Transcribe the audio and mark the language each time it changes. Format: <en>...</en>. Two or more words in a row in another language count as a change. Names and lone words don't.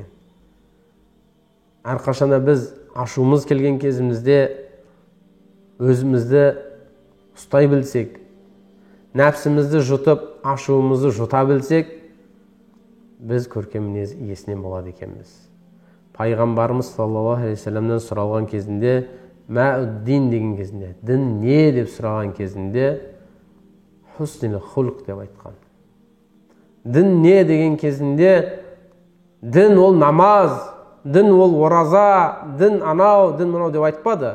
<kk>Әрқашанда біз ашуымыз келген кезімізде өзімізді ұстай білсек, нәпсімізді жұтып, ашуымызды жұта білсек, біз көркем мінез иесінен болады екенбіз. Пайғамбарымыз</kk> <ar>صلى الله عليه وسلم</ar> <kk>сұралған кезінде, мәуддин деген кезінде, дін не деп сұраған кезінде,</kk> <ar>حسن الخلق</ar> <kk>деп айтқан. Дін не деген кезінде, дін ол намаз, дін ол ораза, дін анау, дін мынау деп айтпады.</kk>